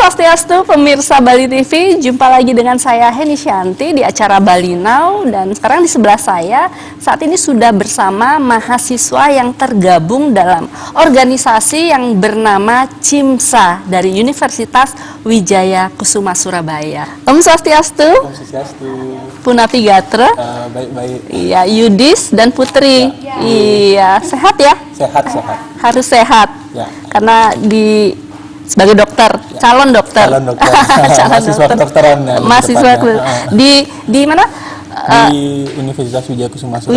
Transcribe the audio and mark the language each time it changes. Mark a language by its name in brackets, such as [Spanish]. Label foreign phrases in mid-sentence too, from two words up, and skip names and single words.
[Indonesian] Swastiastu, pemirsa Bali TV, jumpa lagi dengan saya Heni Shanti di acara Bali Now, dan sekarang di sebelah saya saat ini sudah bersama mahasiswa yang tergabung dalam organisasi yang bernama CIMSA dari Universitas Wijaya Kusuma Surabaya. [Balinese] Om Swastiastu. Om Swastiastu. Punapi Gatra. [Indonesian] Baik-baik. Iya, Yudis dan Putri. Ya. Iya, sehat ya? Sehat. Harus sehat. Ya. Karena sebagai dokter, calon dokter. Calon dokter. Calon Mahasiswa dokter. kedokteran ya. Mahasiswa di mana? Di Universitas Wijaya Kusuma Surabaya.